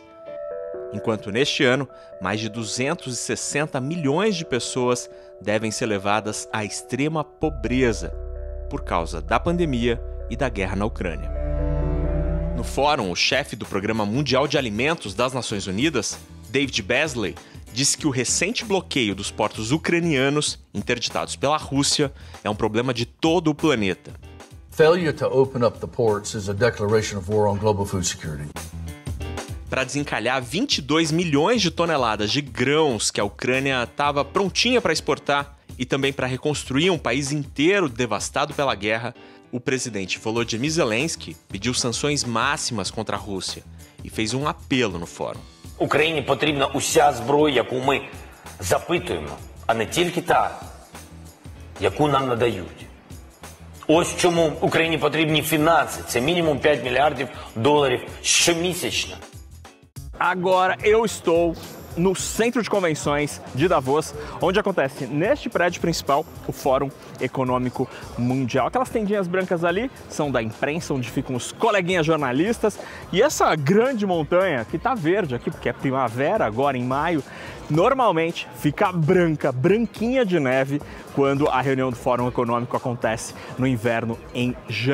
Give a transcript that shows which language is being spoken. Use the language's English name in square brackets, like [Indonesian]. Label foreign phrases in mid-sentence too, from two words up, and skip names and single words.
[Portuguese] Enquanto neste ano, mais de 260 milhões de pessoas devem ser levadas à extrema pobreza por causa da pandemia e da guerra na Ucrânia. No fórum, o chefe do Programa Mundial de Alimentos das Nações Unidas, David Beasley, disse que o recente bloqueio dos portos ucranianos, interditados pela Rússia, é um problema de todo o planeta. [English] Failure to open up the ports is a declaration of war on global food security. [Portuguese] Para desencalhar 22 milhões de toneladas de grãos que a Ucrânia estava prontinha para exportar e também para reconstruir um país inteiro devastado pela guerra, o presidente Volodymyr Zelensky pediu sanções máximas contra a Rússia e fez um apelo no fórum. [Ukrainian] Україні потрібна уся зброя, яку ми запитуємо, а не тільки та, яку нам надають. Ось чому Україні потрібні фінанси. Це мінімум 5 мільярдів доларів щомісячно. [Portuguese] Agora eu estou no Centro de Convenções de Davos, onde acontece neste prédio principal o Fórum Econômico Mundial. Aquelas tendinhas brancas ali são da imprensa, onde ficam os coleguinhas jornalistas. E essa grande montanha, que está verde aqui, porque é primavera agora em maio, normalmente fica branca, branquinha de neve, quando a reunião do Fórum Econômico acontece no inverno em janeiro.